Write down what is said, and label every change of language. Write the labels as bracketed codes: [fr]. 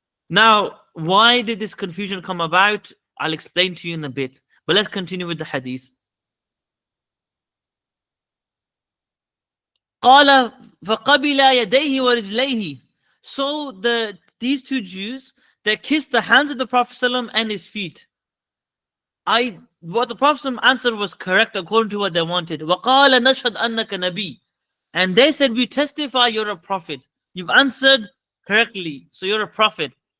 [en] Now, why did this confusion come about? I'll explain to you in a bit. But let's continue with the hadith. [ar] قال فقبل يديه ورجليه. [en] So the these two Jews, they kissed the hands of the Prophet ﷺ and his feet. What the Prophet ﷺ answered was correct according to what they wanted. [ar] وَقَالَ نَشْهَدْ أَنَّكَ نَبِيٌّ. [en] And they said, we testify you're a prophet. You've answered correctly, so you're a prophet.